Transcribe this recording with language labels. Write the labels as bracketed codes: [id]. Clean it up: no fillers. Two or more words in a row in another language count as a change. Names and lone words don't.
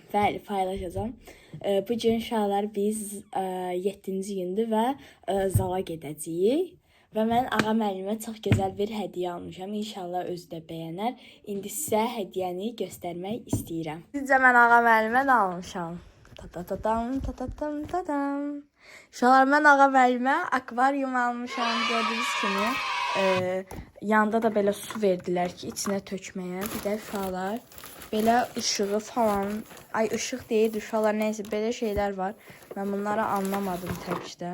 [az] Bəli, paylaşacağım. Bugün uşaqlar biz 7-ci gündür və zala gedəcəyik. Və mən ağa müəllimə çox gözəl bir hədiyyə almışam. İnşallah özü də bəyənər. İndi sizə hədiyyəni göstərmək istəyirəm. Sizcə mən ağa müəllimə nə almışam? Ta-ta-ta-tam, ta-ta-tam, ta-tam. Uşaqlar, mən ağa müəllimə akvaryum almışam. Gördüyünüz kimi yanında da belə su verdilər ki, içinə tökməyə. Bir də uşaqlar belə ışığı falan, ay ışıq deyil uşaqlar, neysə belə şeylər var. Mən bunları anlamadım təbii ki də.